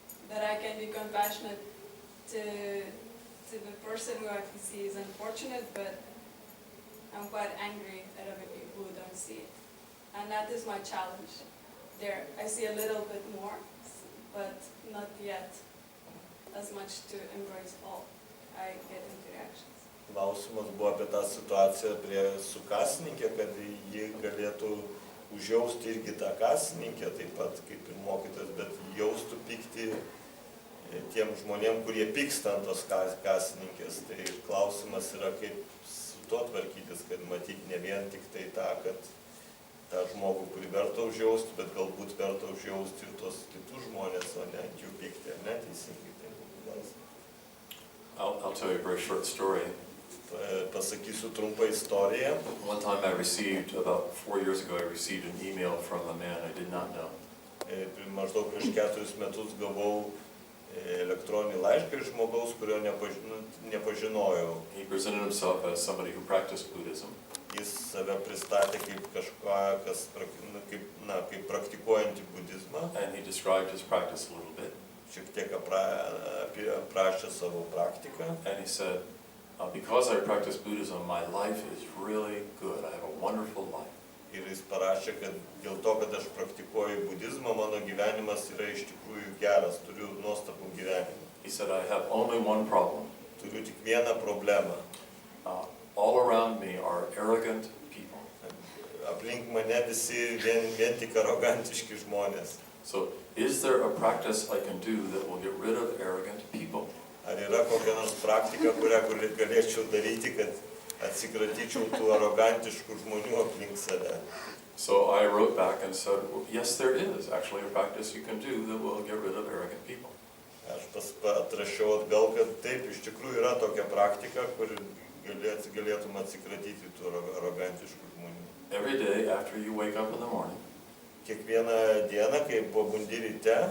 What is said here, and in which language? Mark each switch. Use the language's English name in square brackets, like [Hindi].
[English] That I can be compassionate to the person who I can see is unfortunate, but I'm quite angry at other people who don't see it. And that is my challenge. There, I see a little bit more, but not yet as much to embrace all. I get into reactions. [Lithuanian] Klausimas buvo apie tą situaciją su kasininkė, kad ji galėtų užjausti irgi tą kasininkę, taip pat kaip ir mokytas, bet jaustų pykti tiem žmonėm, kurie pyksta ant tos kasininkės. Tai klausimas yra, kaip su to tvarkytis, kad matyti ne vien tik tai tą, kad tą žmogų, kurį verta užjausti, bet galbūt verta užjausti ir tos kitus žmonės, o ne ant jų pykti, ar ne, teisingai. [English] I'll tell you a very short story. [Lithuanian] Pasakysiu trumpą istoriją. [English] One time about 4 years ago, I received an email from a man I did not know. [Lithuanian] Maždaug prieš 4 metus gavau elektroninį laišką iš žmogaus, kurio nepažinojau. [English] He presented himself as somebody who practiced Buddhism. [Lithuanian] jis save pristatė kaip kažką, kaip praktikuojantį budizmą, [English] and he described his practice a little bit. [Lithuanian] šiek tiek aprašė savo praktiką. [English] And he said, because I practice Buddhism, my life is really good. I have a wonderful life. [Lithuanian] Ir jis parašė, kad dėl to, kad aš praktikuoju budizmą, mano gyvenimas yra iš tikrųjų geras, turiu nuostabų gyvenimą. [English] He said, I have only one problem. [Lithuanian] Turiu tik vieną problemą. [English] All around me are arrogant people. [Lithuanian] Aplink mane visi vien tik arogantiški žmonės. [English] So, is there a practice I can do that will get rid of arrogant people? [Lithuanian] Ar yra kokia nors praktika, kurią galėčiau daryti, kad atsikratyčiau tų arogantiškų žmonių aplink save? [English] So I wrote back and said, well, yes, there is actually a practice you can do that will get rid of arrogant people. [Lithuanian] Aš atrašiau atgal, kad taip, iš tikrųjų yra tokia praktika, kur galėtum atsikratyti tų arogantiškų žmonių. [English] Every day after you wake up in the morning [Lithuanian] Kiekvieną dieną, kai pabundi ryte